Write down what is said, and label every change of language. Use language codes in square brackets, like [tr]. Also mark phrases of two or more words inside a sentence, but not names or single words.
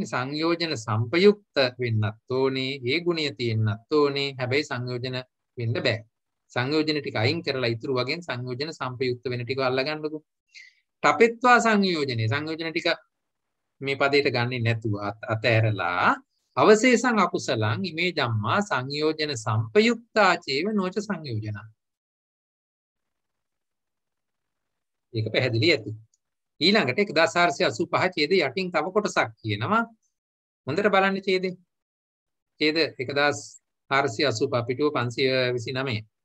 [si] සංයෝජන සම්පයුක්ත වෙන්නත් ඕනේ, ඒ ගුණය තියෙන්නත් ඕනේ. හැබැයි සංයෝජන වෙන්න බෑ. සංයෝජන ටික අයින් කරලා ඉතුරු වගේ සංයෝජන සම්පයුක්ත වෙන ටික අල්ලගන්නකො. [pi] තපෙත්වා සංයෝජනේ [si] සංයෝජන ටික මේ පදයට ගන්නේ නැතුව අතෑරලා [pi] අවශේෂං අකුසලං ඉමේ ධම්මා සංයෝජන සම්පයුක්තාචේව නොච සංයෝජන. [si] ඒක පැහැදිලි ඇති. ඊළඟට 1485 ඡේද යටින් තව කොටසක් කියනවා. හොඳට බලන්න ඡේදේ. ඡේද 1485 පිටුව 529.